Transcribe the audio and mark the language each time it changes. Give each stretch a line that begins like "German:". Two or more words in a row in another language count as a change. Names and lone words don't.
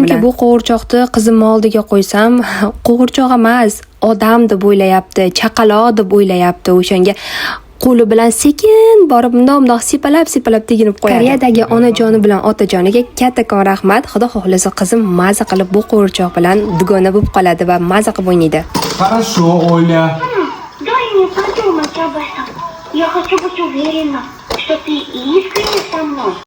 Uzbek: Chunki bu qo'g'irchoqni qizimni oldiga qo'ysam, qo'g'irchoq emas, odam deb o'ylayapti, chaqaloq deb o'ylayapti. O'shanga qo'li bilan sekin borib bundoq sepalab teginib qo'yadi. Koreyadagi onajoni bilan otajoniga kattakon rahmat. Xudo xohlasa qizim maza qilib bu qo'g'irchoq bilan dugona bo'lib qoladi va maza qilib o'ynaydi.
Russian: Хорошо, Оля. Дай мне подумать об этом. Я хочу быть уверена, что ты искренне со мной.